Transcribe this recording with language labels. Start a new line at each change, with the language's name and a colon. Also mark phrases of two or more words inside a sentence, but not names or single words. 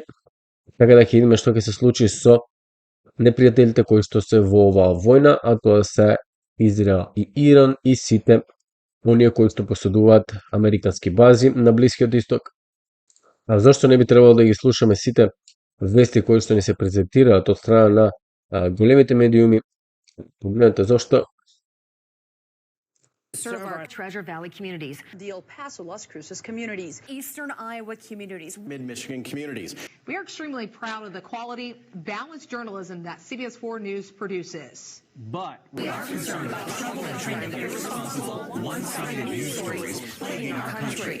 Macedonian: Така да ќе видиме што ќе се случи со непријателите кои што се во оваа војна, а тоа се Израел и Иран и сите оние кои што поседуваат американски бази на Блискиот Исток. А зашто не би требало да ги слушаме сите вести кои што ни се презентираат од страна на големите медиуми. Погледнете зошто
English: Serve our Treasure Valley communities, the El Paso, Las Cruces communities, Eastern Iowa communities. Mid-Michigan communities. We are extremely proud of the quality, balanced journalism that CBS 4 News produces. But We are concerned about troubling trend of irresponsible, one-sided news stories plaguing our country.